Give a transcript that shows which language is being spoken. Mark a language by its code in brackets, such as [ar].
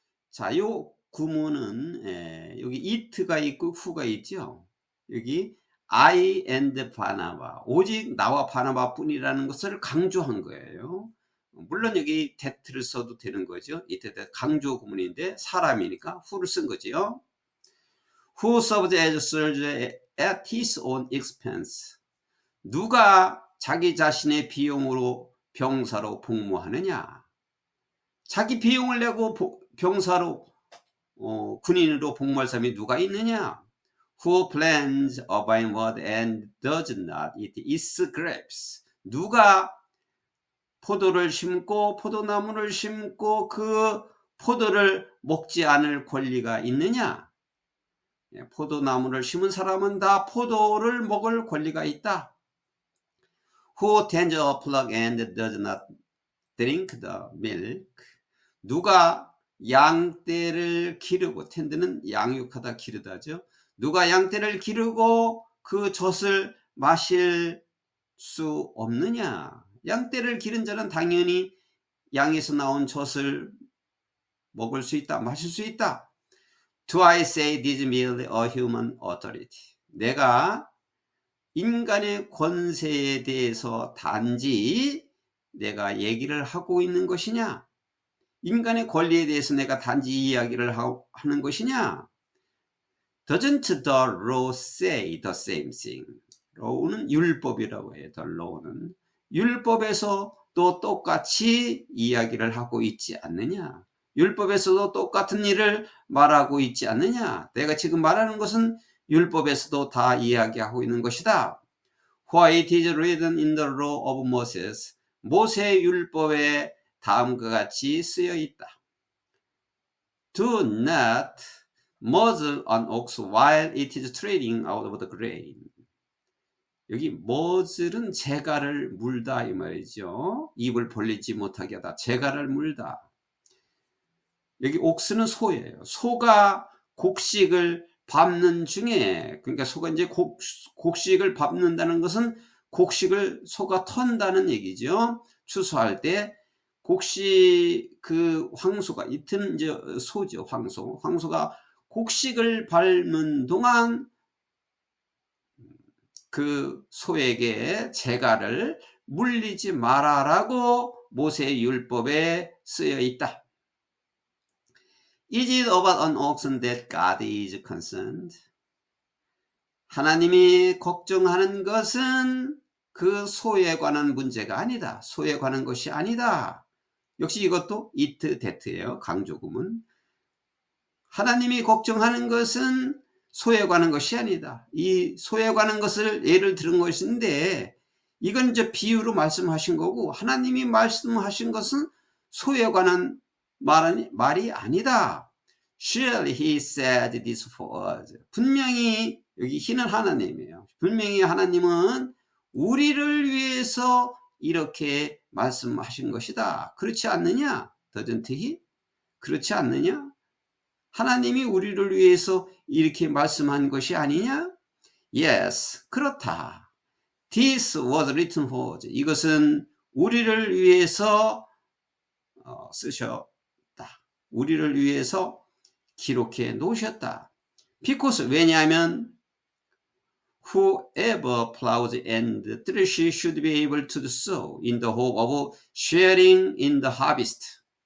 [ko] 자, 요 구문은 여기 it가 있고 who가 있죠. 여기 I and 바나바, 오직 나와 바나바 뿐이라는 것을 강조한 거예요. 물론 여기 that를 써도 되는 거죠. 이때 강조 구문인데 사람이니까 who를 쓴 거죠. [en] Who served as soldier at his own expense. [ko] 누가 자기 자신의 비용으로 병사로 복무하느냐? 자기 비용을 내고 병사로 군인으로 복무할 사람이 누가 있느냐? [en] Who plants a vineyard and does not eat its grapes. [ko] 누가 포도를 심고 포도나무를 심고 그 포도를 먹지 않을 권리가 있느냐? 포도나무를 심은 사람은 다 포도를 먹을 권리가 있다. [en] Who tends a plug and does not drink the milk? [ko] 누가 양떼를 기르고, 텐드는 양육하다 기르다죠. 누가 양떼를 기르고 그 젖을 마실 수 없느냐? 양떼를 기른 자는 당연히 양에서 나온 젖을 먹을 수 있다, 마실 수 있다. [en] Do I say this merely a human authority? [ko] 내가 인간의 권세에 대해서 단지 내가 얘기를 하고 있는 것이냐? 인간의 권리에 대해서 내가 단지 이야기를 하는 것이냐? [en] Doesn't the law say the same thing? [ko] law는 율법이라고 해요. The law는 율법에서 또 똑같이 이야기를 하고 있지 않느냐? 율법에서도 똑같은 일을 말하고 있지 않느냐? 내가 지금 말하는 것은 율법에서도 다 이야기하고 있는 것이다. [en] For it is written in the law of Moses. [ko] 모세 율법에 다음과 같이 쓰여 있다. [en] Do not muzzle an ox while it is treading out of the grain. [ko] 여기 muzzle은 재갈을 물다 이 말이죠. 입을 벌리지 못하게 하다. 재갈을 물다. 여기 옥스는 소예요. 소가 곡식을 밟는 중에, 그러니까 소가 이제 곡식을 밟는다는 것은 곡식을 소가 턴다는 얘기죠. 추수할 때 곡식, 그 황소가, 이튼 이제 소죠. 황소가 곡식을 밟는 동안 그 소에게 재갈을 물리지 말아라고 모세의 율법에 쓰여 있다. [en] Is it about an oxen that God is concerned? [ko] 하나님이 걱정하는 것은 그 소에 관한 문제가 아니다. 소에 관한 것이 아니다. 역시 이것도 it, that예요. 강조구문. 하나님이 걱정하는 것은 소에 관한 것이 아니다. 이 소에 관한 것을 예를 들은 것인데 이건 이제 비유로 말씀하신 거고, 하나님이 말씀하신 것은 소에 관한 말이 아니다. [en] Surely he said this for us. [ko] 분명히 여기 he는 하나님이에요. 분명히 하나님은 우리를 위해서 이렇게 말씀하신 것이다. 그렇지 않느냐? [en] Doesn't he? [ko] 그렇지 않느냐? 하나님이 우리를 위해서 이렇게 말씀한 것이 아니냐? [en] Yes, [ko] 그렇다. [en] This was written for us. [ko] 이것은 우리를 위해서 쓰셨다. 우리를 위해서 기록해 놓으셨다. [en] Because, [ko] 왜냐하면 [en] whoever plows and threshes should be able to do so in the hope of sharing in the harvest.